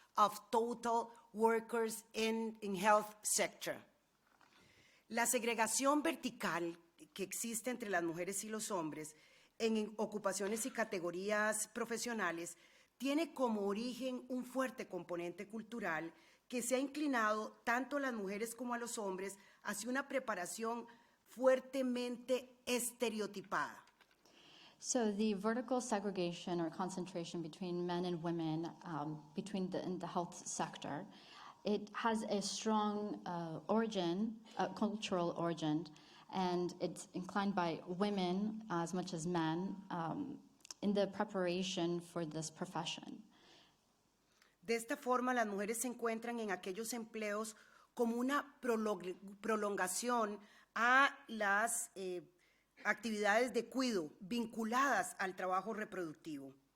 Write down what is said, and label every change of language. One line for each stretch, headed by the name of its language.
English: of total workers in health sector.
Spanish: La segregación vertical que existe entre las mujeres y los hombres en ocupaciones y categorías profesionales tiene como origen un fuerte componente cultural que se ha inclinado tanto a las mujeres como a los hombres hacia una preparación fuertemente estereotipada.
English: So the vertical segregation or concentration between men and women in the health sector, it has a strong origin, cultural origin, and it's inclined by women as much as men in the preparation for this profession.
Spanish: De esta forma, las mujeres se encuentran en aquellos empleos como una prolongación a las actividades de cuidado vinculadas al trabajo reproductivo.